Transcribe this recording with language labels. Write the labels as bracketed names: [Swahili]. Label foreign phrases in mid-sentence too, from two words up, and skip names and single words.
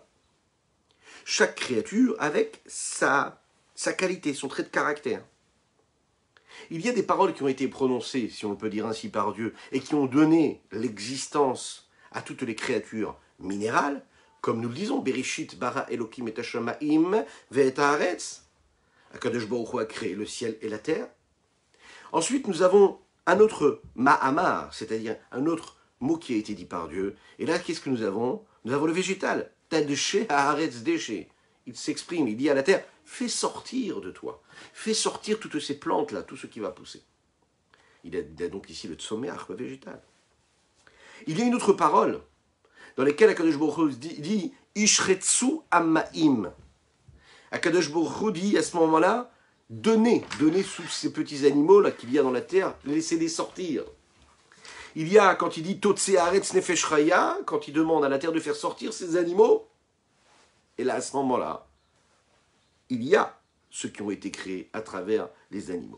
[French] Chaque créature avec sa qualité, son trait de caractère. Il y a des paroles qui ont été prononcées, si on peut dire ainsi, par Dieu, et qui ont donné l'existence à toutes les créatures minérales, comme nous le disons, [Hebrew] בראשית ברא אלוקים את השמים ואת הארץ. הקדוש ברוך הוא [French] a créé le ciel et la terre. Ensuite, nous avons un autre ma'amar, c'est-à-dire un autre mot qui a été dit par Dieu. Et là, qu'est-ce que nous avons? Nous avons le végétal. [Hebrew] תדשא הארץ דשא. [French] Il s'exprime, il dit à la terre, fais sortir de toi. Fais sortir toutes ces plantes-là, tout ce qui va pousser. Il y a donc ici le tsomeach, le végétal. Il y a une autre parole dans laquelle [Hebrew] הקדוש ברוך הוא [French] dit [Hebrew] ישרצו המים. הקדוש ברוך הוא [French] dit à ce moment-là, donnez sous ces petits animaux là qu'il y a dans la terre, laissez-les sortir. Il y a, quand il dit [Hebrew] תוצא הארץ נפש חיה, [French] quand il demande à la terre de faire sortir ces animaux, et là, à ce moment-là, il y a ceux qui ont été créés à travers les animaux.